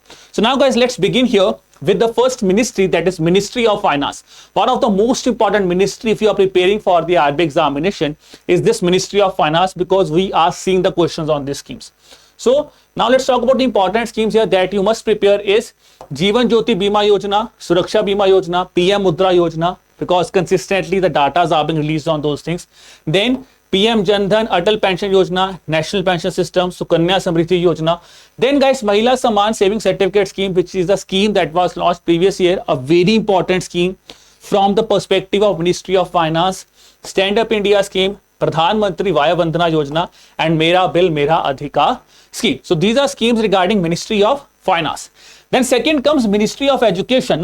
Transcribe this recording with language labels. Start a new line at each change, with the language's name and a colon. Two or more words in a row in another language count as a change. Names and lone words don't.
English: So now guys, let's begin here with the first ministry, that is Ministry of Finance. One of the most important ministry if you are preparing for the RBI examination is this Ministry of Finance, because we are seeing the questions on these schemes. So now let's talk about the important schemes here that you must prepare is Jeevan Jyoti Bima Yojana, Suraksha Bima Yojana, PM Mudra Yojana, because consistently the data are being released on those things. Then PM Jan Dhan, Atal Pension Yojana, National Pension System, Sukanya Samriddhi Yojana. Then guys, Mahila Saman Saving Certificate Scheme, which is the scheme that was launched previous year, a very important scheme from the perspective of Ministry of Finance. Stand Up India Scheme, Pradhan Mantri Vaya Vandana Yojana, and Mera Bill Mera Adhikar scheme. So these are schemes regarding Ministry of Finance. Then second comes Ministry of Education.